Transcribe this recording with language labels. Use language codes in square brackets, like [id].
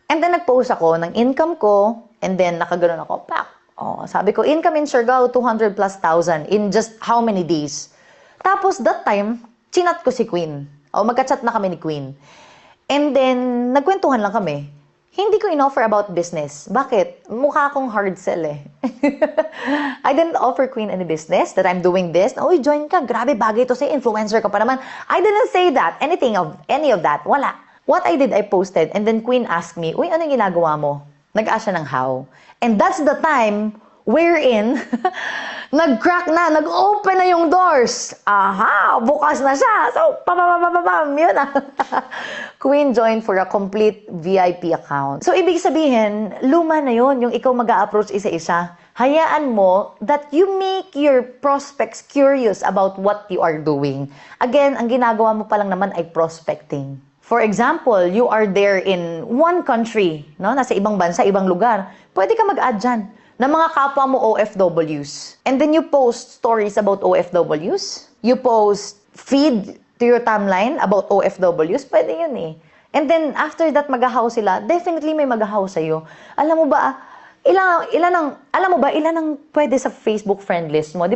[en] And then, [tl] nag-post ako ng income ko. [en] And then, [tl] nakaganon ako, pak. Oh, sabi ko, [en] income in Siargao, 200 plus thousand in just how many days? [tl] Tapos, [en] that time, [tl] chinat ko si Queen. O, magka-chat na kami ni Queen. [en] And then, [tl] nagkwentuhan lang kami. Hindi ko in-offer about business. Bakit? Mukha akong hard sell eh. [en] I didn't offer Queen any business that I'm doing this. [tl] Uy, join ka. Grabe, bagay to say. Influencer ka pa naman. [en] I didn't say that. Any of that. [tl] Wala. [en] What I did, I posted. And then Queen asked me, [tl] uy, anong ginagawa mo? Nag-ask siya ng [en] how. And that's the time wherein [tl] nag-crack na, nag-open na yung [en] doors. [tl] Aha, bukas na siya. So, yun na. [en] Queen joined for a complete VIP account. [tl] So, ibig sabihin, luma na yun, yung ikaw mag-a-approach isa-isa. Hayaan mo [en] that you make your prospects curious about what you are doing. Again, [tl] ang ginagawa mo pa lang naman ay [en] prospecting. For example, you are there in one country, no? [tl] Nasa ibang bansa, ibang lugar. Pwede ka mag-add dyan ng mga kapwa mo OFWs. [en] And then you post stories about OFWs. You post feed to your timeline about OFWs. [tl] Pwede yun eh. [en] And then after that, [tl] mag-ahaw sila. Definitely may mag-ahaw sa'yo. Alam mo ba, ilan ang pwede sa Facebook friend list mo?